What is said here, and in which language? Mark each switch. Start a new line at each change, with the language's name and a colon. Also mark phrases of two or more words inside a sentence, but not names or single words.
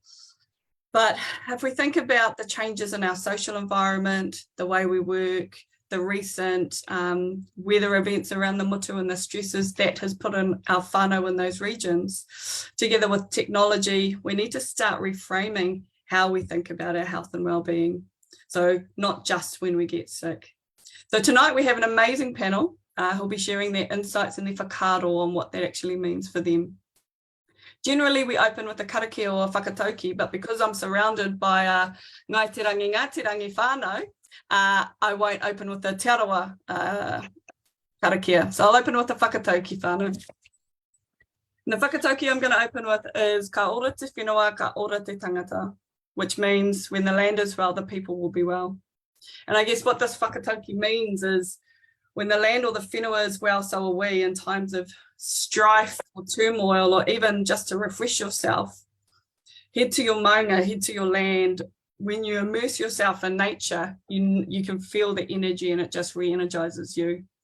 English: But if we think about the changes in our social environment, the way we work, the recent weather events around the mutu and the stresses that has put in our whānau in those regions, together with technology, we need to start reframing how we think about our health and well-being. So not just when we get sick. So tonight we have an amazing panel who'll be sharing their insights and their whakaaro on what that actually means for them. Generally, we open with a karakia or a whakatauki, but because I'm surrounded by ngāi te rangi whānau, I won't open with the te arawa karakia. So I'll open with the
Māori: whakatauki whānau.
English: And the whakatauki I'm going to open with is
Māori: ka ora te whenua, ka ora te tangata,
English: which means when the land is well, the people will be well. And I guess what this whakatauki means is when the land or the whenua is well, so are we in times of strife or turmoil, or even just to refresh yourself. Head to your maunga, head to your land. When you immerse yourself in nature, you can feel the energy and it just re-energizes you.